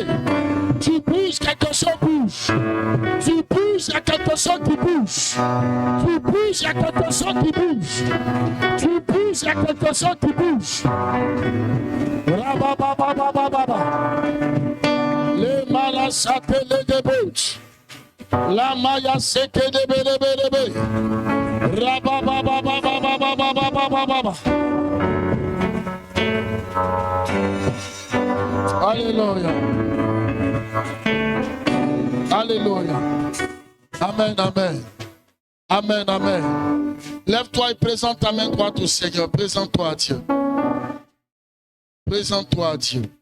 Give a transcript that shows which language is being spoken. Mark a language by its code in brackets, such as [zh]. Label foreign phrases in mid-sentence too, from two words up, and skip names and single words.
[fr] Tu bouges, quelque chose bouge. Tu bouges, il y a quelque chose qui bouge. Tu bouges, il y a quelque chose qui bouge. Tu bouges, il y a quelque chose qui bouge. Rababababababa. Les malasate les débouches. La maya seke de belebelebe. Rababababababababababa. Alléluia. Alléluia. Amen, amen. Amen, amen. Lève-toi et présente ta main droite au Seigneur. Présente-toi à Dieu. Présente-toi à Dieu.